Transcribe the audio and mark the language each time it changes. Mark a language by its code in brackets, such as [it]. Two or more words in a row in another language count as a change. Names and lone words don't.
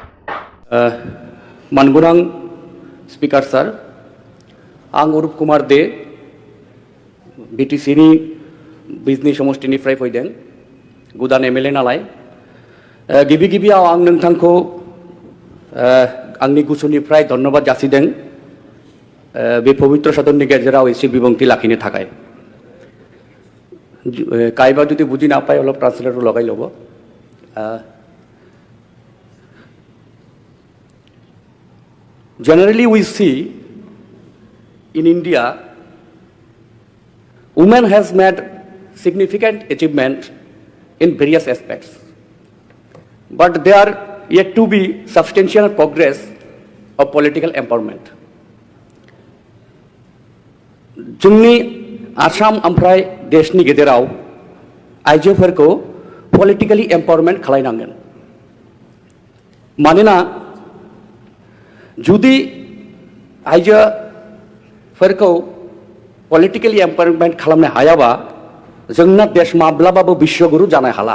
[brx] मानगोनां स्पिकार सार, आं अरुप कुमार दे बिटिसिनि बिजनि समष्टिनिफ्राय फैदों, गोदान एमएलए नालाय। गिबियाव आं नोंथांखौ आंनि गोसोनिफ्राय धन्यबाद जासिदों बे पवित्र सदननि गेजेराव एसे बिबुंथि लाखिनो थाखाय। [as] কাৰোবা যদি বুজি না পায় অলপ ট্ৰান্সলেটৰ লগাই ল'ব। [en] Generally, we see in India, women has made significant achievement in various aspects, but there are yet to be substantial progress of political empowerment. [brx] जोंनि आसाम ओमफ्राय देशनि गेजेराव आइजोफोरखौ [en] politically empowerment [brx] खालायनांगोन। मानोना जुदि आइजोफोरखौ [en] politically empowerment [brx] खालामनो हायाबा जोंना देश माब्लाबाबो बिश्वगुरु जानो हाला।